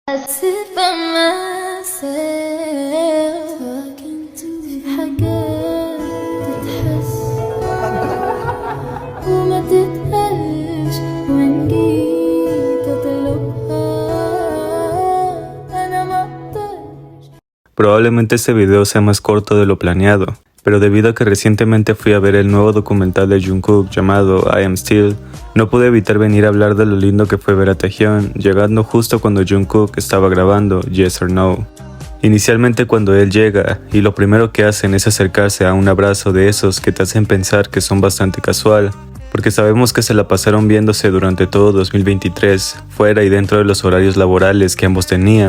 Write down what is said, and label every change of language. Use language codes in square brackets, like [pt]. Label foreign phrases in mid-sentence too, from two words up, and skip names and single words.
[en] sit by myself talking to [ar] حاجات تتحس وما تتقالش وإن جيت أطلبها أنا ما أقدرش. [es] Probablemente este video sea más corto de lo planeado, pero debido a que recientemente fui a ver el nuevo documental de Jungkook llamado I Am Still, no pude evitar venir a hablar de lo lindo que fue ver a Taehyun, llegando justo cuando Jungkook estaba grabando Yes or No. Inicialmente cuando él llega, y lo primero que hacen es acercarse a un abrazo de esos que te hacen pensar que son bastante casual, porque sabemos que se la pasaron viéndose durante todo 2023, fuera y dentro de los horarios laborales que ambos tenían.